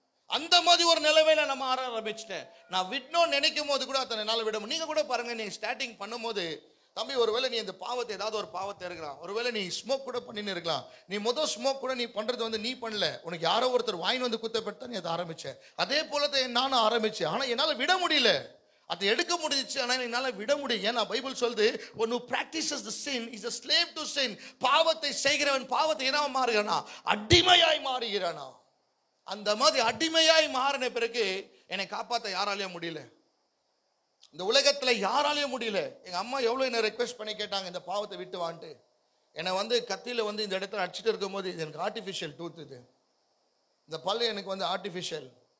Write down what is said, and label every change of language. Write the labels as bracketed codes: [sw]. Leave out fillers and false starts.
[ta] அந்த மாதிரி ஒரு நிலைமையில நம்ம ஆரம்பிச்சிட்டேன். நான் விடணும்னு நினைக்கும் போது கூட அத்தனை நாள் விட முடியும். நீங்க கூட பாருங்க, நீங்க ஸ்டார்டிங் பண்ணும்போது, தம்பி ஒருவேளை நீ இந்த பாவத்தை ஏதாவது ஒரு பாவத்தை இருக்கலாம், ஒருவேளை நீ ஸ்மோக் கூட பண்ணின்னு இருக்கலாம். நீ முதல் ஸ்மோக் கூட நீ பண்றது நீ பண்ணல, உனக்கு யாரோ ஒருத்தர் வாங்கி குத்தப்பட்டு நீ அதை ஆரம்பிச்ச. அதே போலதான் நானும் ஆரம்பிச்சேன். ஆனா என்னால விட முடியல. அதை எடுக்க முடிஞ்சிச்சு, ஆனால் என்னால் விட முடியும். ஏன்னா பைபிள் சொல்லுது, [en] one who practices the sin is a slave to sin. [ta] பாவத்தை செய்கிறவன் பாவத்தை என்னவா மாறுகிறானா? அடிமையாய் மாறுகிறானா. அந்த மாதிரி அடிமையாய் மாறின பிறகு என்னை காப்பாற்ற யாராலையும் முடியல, இந்த உலகத்துல யாராலையும் முடியல. எங்க அம்மா எவ்வளவு என்ன ரெக்வெஸ்ட் பண்ணி கேட்டாங்க, இந்த பாவத்தை விட்டு வான்ட்டு. என்னை கத்தியில இந்த இடத்துல அடிச்சுட்டு இருக்கும் போது, இது எனக்கு ஆர்டிஃபிஷியல் டூத், இது இந்த பல்லு எனக்கு ஆர்டிஃபிஷியல்.